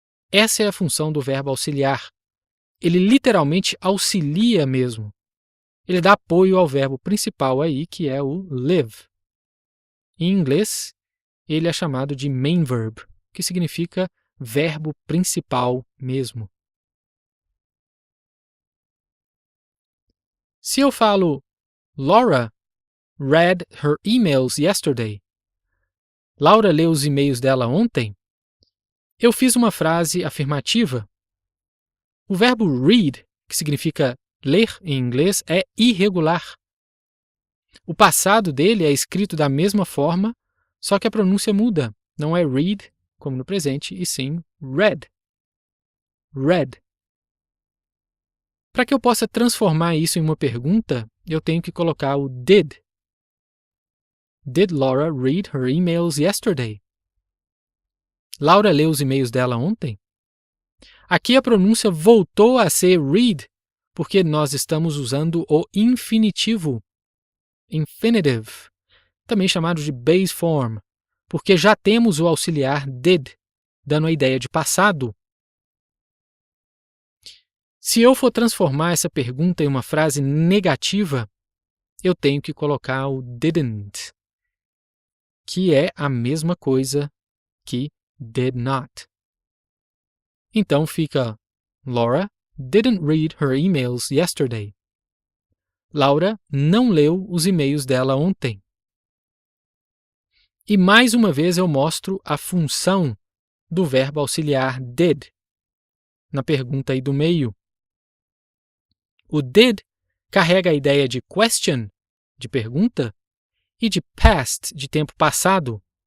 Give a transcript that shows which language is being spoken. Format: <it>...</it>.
<pt>Essa é a função do verbo auxiliar. Ele literalmente auxilia mesmo. Ele dá apoio ao verbo principal aí, que é o live. Em inglês, ele é chamado de main verb, que significa verbo principal mesmo. Se eu falo</pt> <en>Laura read her emails yesterday.</en> <pt>Laura leu os e-mails dela ontem. Eu fiz uma frase afirmativa. O verbo read, que significa ler em inglês, é irregular. O passado dele é escrito da mesma forma, só que a pronúncia muda. Não é read, como no presente, e sim read. Read. Para que eu possa transformar isso em uma pergunta, eu tenho que colocar o did.</pt> <en>Did Laura read her emails yesterday?</en> <pt>Laura leu os e-mails dela ontem? Aqui a pronúncia voltou a ser read, porque nós estamos usando o infinitivo, infinitive, também chamado de base form, porque já temos o auxiliar did, dando a ideia de passado. Se eu for transformar essa pergunta em uma frase negativa, eu tenho que colocar o didn't, que é a mesma coisa que did not. Então fica</pt> <en>Laura didn't read her emails yesterday.</en> <pt>Laura não leu os e-mails dela ontem. E mais uma vez eu mostro a função do verbo auxiliar did. na pergunta aí do meio. O did carrega a ideia de question, de pergunta, e de past, de tempo passado.</pt>